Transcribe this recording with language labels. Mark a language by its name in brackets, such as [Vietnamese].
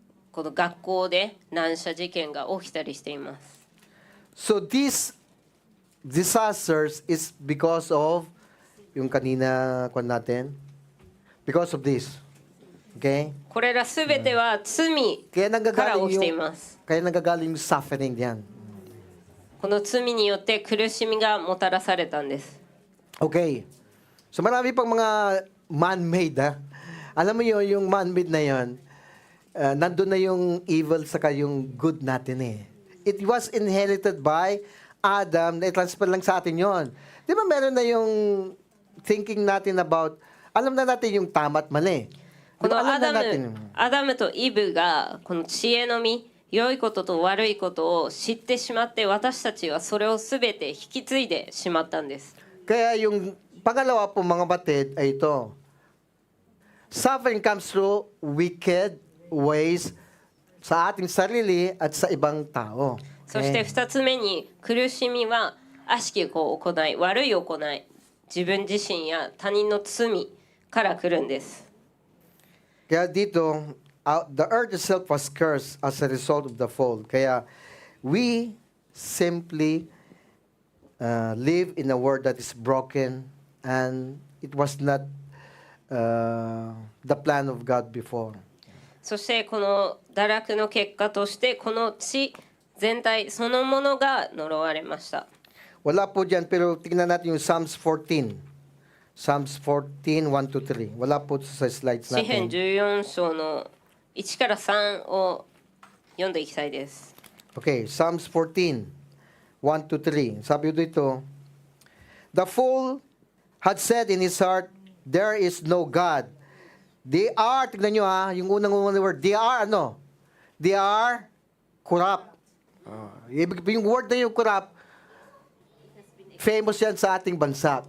[Japanese] この学校で乱射事件が起きたりしています。 [English] So these disasters is because of [Filipino] yung kanina kwan natin. [English] Because of this. Okay? [Japanese] これらすべては罪 [Filipino] Kaya [Japanese] から起きてい [Filipino] nanggagaling [Japanese] ます。 [Filipino] yung suffering diyan. [Japanese] この罪によって苦しみがもたらされたんです。 [Filipino] Okay. So marami pang mga man-made ha. Alam mo yun, yung man-made na yun, nandun na yung evil saka yung good natin eh. [English] It was inherited by Adam, [Filipino] na-transfer lang sa atin yon. Di ba meron na yung thinking natin about, alam na natin yung tama at mali. [Japanese] こ [Filipino] Di [Japanese] の [Filipino] ba, alam na natin. [Japanese] アダムとイブがこの知恵の実、良いことと悪いことを知ってしまって、私たちはそれをすべて引き継いでしまったんです。 [Filipino] Kaya yung pangalawa po mga batid ay ito. [English] Suffering comes through wicked ways [Filipino] sa ating sarili at sa ibang tao. [Japanese] そして2つ目に苦しみは悪しき行い、悪い行い、自分自身や他人の罪から来るんです。 [Filipino] Kaya dito, [English] the earth itself was cursed as a result of the fall. Kaya we simply live in a world that is broken and it was not the plan of God before. [Japanese] そしてこの堕落の結果としてこの地全体そのものが呪われました。 [Filipino] Wala po dyan, pero tingnan natin yung Psalms 14. Psalms 14, 1 to 3. Wala po sa slides [Japanese] 詩編 [Filipino] natin. [Japanese] 14章の1から3を読んでいきたいです。 [English] Okay, Psalms 14, 1 to 3. [Filipino] Sabi dito, [English] the fool had said in his heart, there is no God. They are, [Filipino] tignan nyo ha, yung unang [English] word, they are ano? They are corrupt. [Filipino] Yung word na yung corrupt, famous yan sa ating bansa.